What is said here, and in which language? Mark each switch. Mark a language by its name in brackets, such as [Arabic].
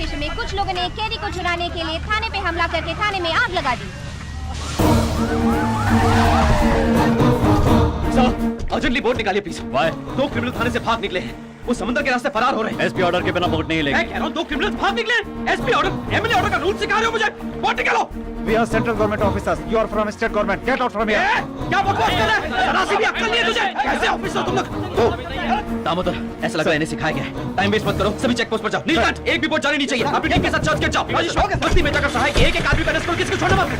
[Hindi] कुछ लोगों ने कैदी को चुराने के लिए थाने पे हमला करके थाने में आग लगा दी। सर, अर्जेंटली बोट निकालिए प्लीज। वाई? 2 क्रिमिनल थाने से भाग निकले हैं। वो समुद्र के रास्ते फरार हो रहे हैं। एसपी ऑर्डर के बिना बोट नहीं लेंगे। मैं कह रहा हूँ 2 क्रिमिनल भाग निकले। एसपी ऑर्डर, एमएलए ऑर्डर का रूल सिखा रहे हो मुझे। बोट निकालो। [English] We are central government officers. You are from state government. Get out from here. [Hindi] क्या बकवास कर रहा है? जरा सी भी अक्ल नहीं है तुझे? कैसे ऑफिसर तुम लोग? दामोदर, ऐसा लग रहा है इन्हें सिखाया गया है। टाइम वेस्ट मत करो, सभी चेक पोस्ट पर जाओ। नीलकंठ, एक भी बोट जानी नहीं चाहिए। अपनी टीम के साथ चर्च के जाओ। बस्ती में जाकर सहायक एक आदमी का रेस्क्यू, किसी को छोड़ना मत।